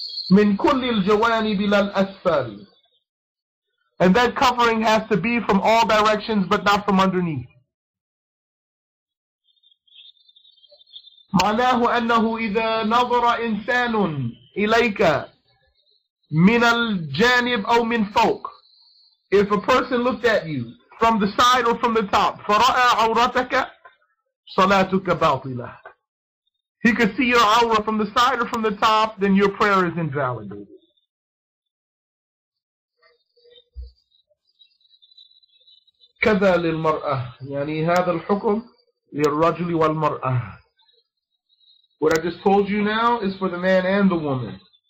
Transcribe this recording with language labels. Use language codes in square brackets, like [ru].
[ar] مِنْ كُلِّ الْجَوَانِبِ لَا الْأَسْفَلِ. [en] And that covering has to be from all directions, but not from underneath. [ar] معناه أنه إذا نظر إنسان إليك من الجانب أو من فوق. [en] If a person looked at you from the side or from the top, [ar] فرأى عورتك صلاتك باطلة. [en] He could see your awrah from the side or from the top, then your prayer is invalidated. [ar] كذا للمرأة. يعني هذا الحكم للرجل والمرأة. [en] What I just told you now is for the man and the woman.